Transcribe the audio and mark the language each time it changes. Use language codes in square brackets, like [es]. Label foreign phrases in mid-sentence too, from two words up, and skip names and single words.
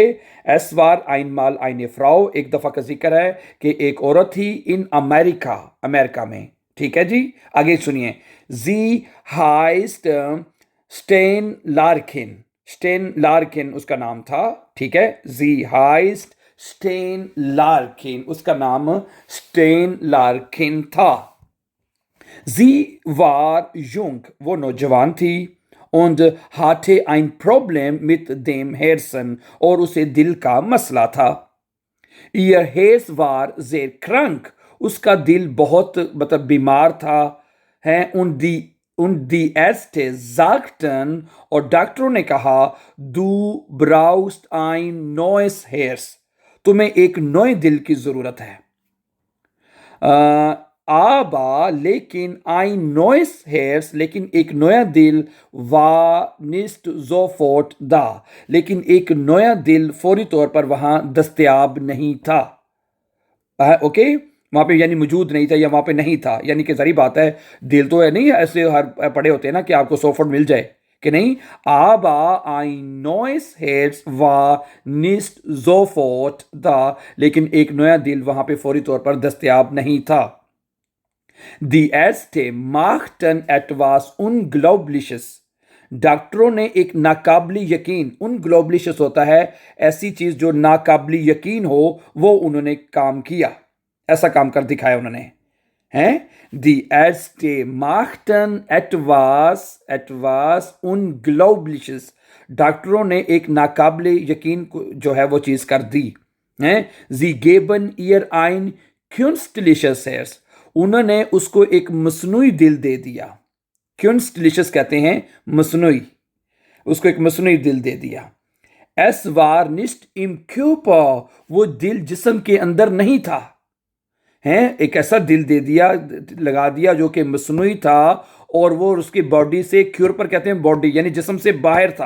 [de] Es war einmal eine Frau, [ur] ایک دفعہ کا ذکر ہے کہ ایک عورت تھی ان امریکہ، امریکہ میں. ٹھیک ہے جی، آگے سنیے. [de] Sie heißt Stan Larkin, [ur] سٹین لارکن اس کا نام تھا. ٹھیک ہے, [de] Sie heißt Stan Larkin, [ur] اس کا نام سٹین لارکن تھا. [de] Sie war jung, [ur] وہ نوجوان تھی, [de] und hatte ein Problem mit dem Herzen, [ur] اور اسے دل کا مسئلہ تھا. [de] Ihr Herz war sehr krank, [ur] اس کا دل بہت مطلب بیمار تھا ہے. [de] und die Ärzte sagten, [ur] اور ڈاکٹروں نے کہا, [de] du brauchst ein neues Herz, [ur] تمہیں ایک نئے دل کی ضرورت ہے. [de] आबा लेकिन ein neues Herz, [ur] لیکن ایک نیا دل, [de] war nicht sofort da, [ur] لیکن ایک نیا دل فوری طور پر وہاں دستیاب نہیں تھا. اوکے، وہاں پہ یعنی موجود نہیں تھا یا وہاں پہ نہیں تھا، یعنی کہ ساری بات ہے، دل تو ہے نہیں ایسے ہر پڑے ہوتے ہیں نا کہ آپ کو 100 فٹ مل جائے کہ نہیں. [de] आबा ein neues Herz war nicht sofort da, [ur] لیکن ایک نیا دل وہاں پہ فوری طور پر دستیاب نہیں تھا. [de] Die Ärzte machten etwas Unglaubliches, [ur] ڈاکٹروں نے ایک ناقابلِ یقین، انگلوبلیشس ہوتا ہے ایسی چیز جو ناقابلِ یقین ہو، وہ انہوں نے کام کیا، ایسا کام کر دکھایا انہوں نے. [de] हैं दी Ärzte machten etwas Unglaubliches, [ur] ڈاکٹروں نے ایک ناقابلِ یقین جو ہے وہ چیز کر دی. [de] हैं sie geben ihr ein künstliches Herz, [ur] انہوں نے اس کو ایک مصنوعی دل دے دیا. کیونسٹلیشس کہتے ہیں مصنوعی، اس کو ایک مصنوعی دل دے دیا. [de] Es war nicht im Körper, [ur] وہ دل جسم کے اندر نہیں تھا. ہیں ایک ایسا دل دے دیا، لگا دیا جو کہ مصنوعی تھا اور وہ اس کی باڈی سے، کیورپر کہتے ہیں باڈی یعنی جسم سے باہر تھا.